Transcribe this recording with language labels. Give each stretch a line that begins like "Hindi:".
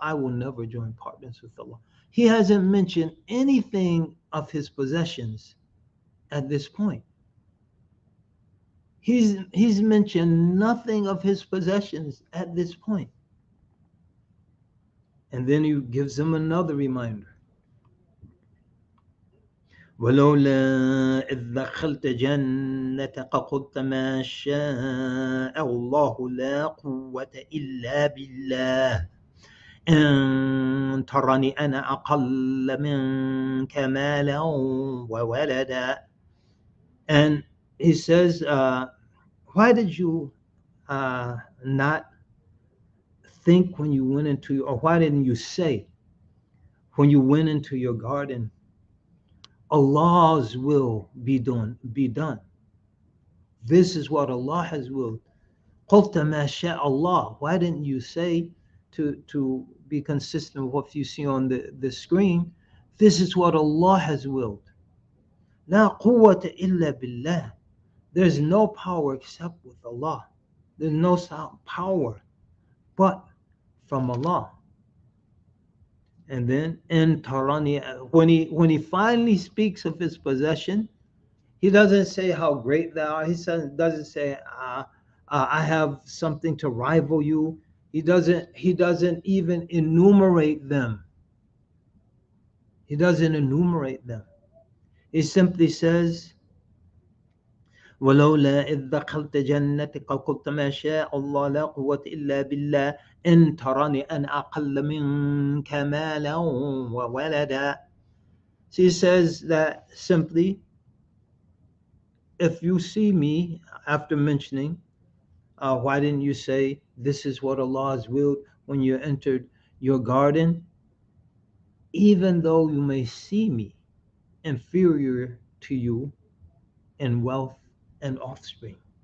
English: I will never join partners with Allah. He hasn't mentioned anything of his possessions at this point. He's mentioned nothing of his possessions at this point. And then he gives him another reminder.
Arabic: ولولا إذ دخلت جنتك قلت ما شاء الله لا قوة إلا بالله إن ترني أنا أقل منك مالا وولدا.
English: And he says, why did you not think when you went into, or why didn't you say when you went into your garden, Allah's will be done. This is what Allah has willed.
Arabic: قُلْتَ مَا شَاءَ اللَّهُ.
English: Why didn't you say, to be consistent with what you see on the screen, this is what Allah has willed.
Arabic: لا قوة إلا بالله.
English: There's no power except with Allah. There's no power but from Allah. And then
Arabic: in Tarani,
English: when he finally speaks of his possession, he doesn't say how great thou art. He doesn't say I have something to rival you. He doesn't even enumerate them. He doesn't enumerate them. He simply says,
Arabic: ولولا إذ دخلت جنتك قلت ما شاء الله لا قوة إلا بالله إن تراني أنا أقل منك مالا وولدا.
English: So he says that simply, if you see me, after mentioning, why didn't you say this is what Allah has willed when you entered your garden? Even though you may see me inferior to you in wealth and offspring.